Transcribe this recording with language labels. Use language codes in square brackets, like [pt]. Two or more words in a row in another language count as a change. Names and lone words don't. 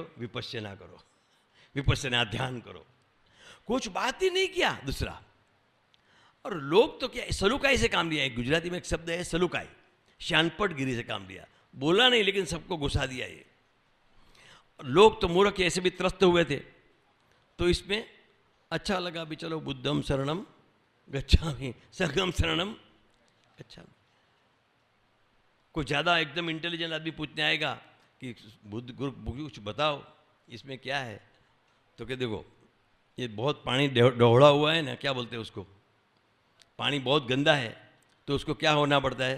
[hi] विपश्यना करो, विपश्यना ध्यान करो। कुछ बात ही नहीं किया दूसरा। और लोग तो क्या, सलुकाई से काम लिया। एक गुजराती में एक शब्द है सलुकाई, शानपटगिरी से काम लिया। बोला नहीं लेकिन सबको घुसा दिया। ये लोग तो मूर्ख ऐसे भी त्रस्त हुए थे। तो इसमें अच्छा लगा भी, चलो [pi] बुद्धम शरणम गच्छामि, संघम शरणम गच्छामि। [hi] कोई ज़्यादा एकदम इंटेलिजेंट आदमी पूछने आएगा कि बुद्ध गुरु कुछ बताओ इसमें क्या है, तो क्या देखो ये बहुत पानी डोहड़ा हुआ है ना, क्या बोलते हैं उसको, पानी बहुत गंदा है, तो उसको क्या होना पड़ता है?